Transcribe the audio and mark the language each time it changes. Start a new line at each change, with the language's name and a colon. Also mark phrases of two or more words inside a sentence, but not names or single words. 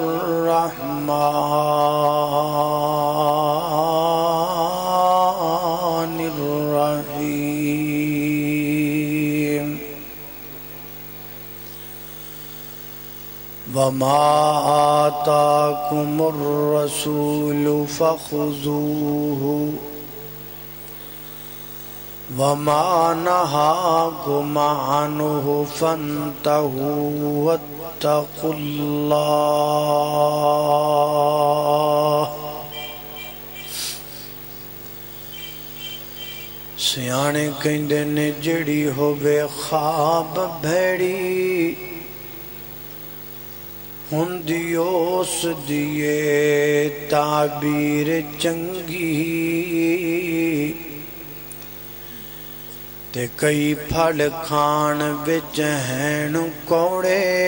Arabic: الرحمن الرحیم، وما آتاكم الرسول فخذوه وما نهاكم عنه فانتهوا واتقوا الله۔
Punjabi: سیانے کہندے نے جڑی ہووے خواب بھیڑی، ہوندی اس دیے تعبیر چنگی، تے کئی پھل کھان وچ ہین کوڑے،